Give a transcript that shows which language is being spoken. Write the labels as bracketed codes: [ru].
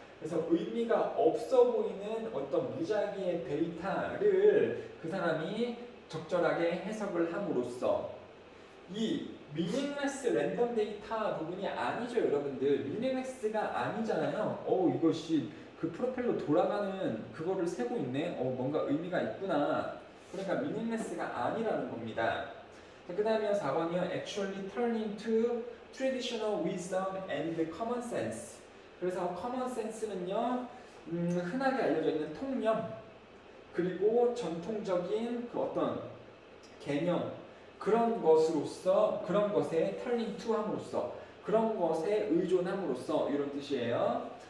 [ko] 그래서 의미가 없어 보이는 어떤 무작위의 데이터를 그 사람이 적절하게 해석을 함으로써 이 meaningless 랜덤 데이터 부분이 아니죠, 여러분들. meaningless가 아니잖아요. 이것이 그 프로펠러 돌아가는 그거를 세고 있네. 뭔가 의미가 있구나. 그러니까 meaningless가 아니라는 겁니다. 그 다음에 4번이요. [en] Actually turning to traditional wisdom and common sense. [ko] 그래서 common sense는요, 흔하게 알려져 있는 통념, 그리고 전통적인 그 어떤 개념, 그런 것에 [en] turning to [ko] 함으로써, 그런 것에 의존함으로써 이런 뜻이에요.